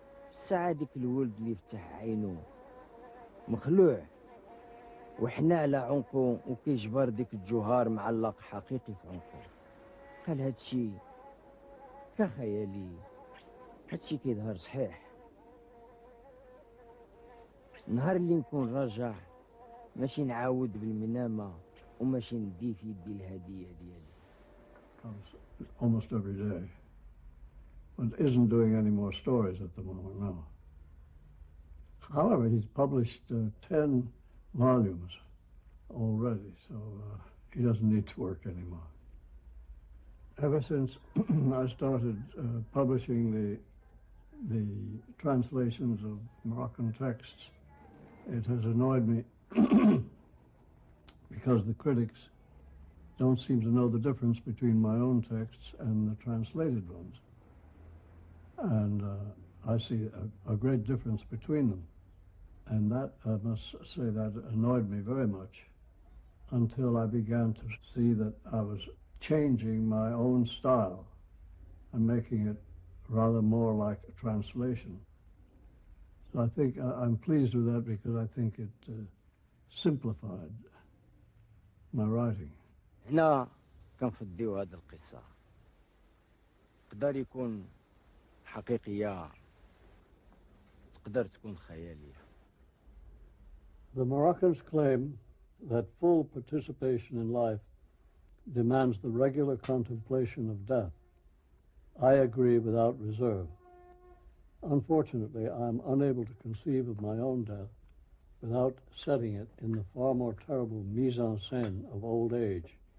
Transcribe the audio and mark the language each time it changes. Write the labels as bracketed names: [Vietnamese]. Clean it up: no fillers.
[Arabic] في الساعه ديك الولد اللي فتح عينو مخلوع وحنا على عنقو وكيجبر ديك الجوهر معلق حقيقي في عنقو. قال هادشي كخيالي، هادشي كيظهر صحيح. نهار اللي نكون راجع ماشي نعاود بالمنامه وماشي ندي في يدي الهديه ديالي. [English] Comes almost every day, but isn't doing any more stories at the moment now. However, he's published 10 volumes already, so he doesn't need to work anymore. Ever since I started publishing the translations of Moroccan texts, it has annoyed me because the critics don't seem to know the difference between my own texts and the translated ones. And I see a great difference between them. And that, I must say, that annoyed me very much until I began to see that I was changing my own style and making it rather more like a translation. So I think I'm pleased with that because I think it simplified my writing. [Arabic] هنا كنفضيو هاد القصة، تقدر يكون حقيقية تقدر تكون خيالية. [English] The Moroccans claim that full participation in life demands the regular contemplation of death. I agree without reserve. Unfortunately, I am unable to conceive of my own death without setting it in the far more terrible mise-en-scène of old age.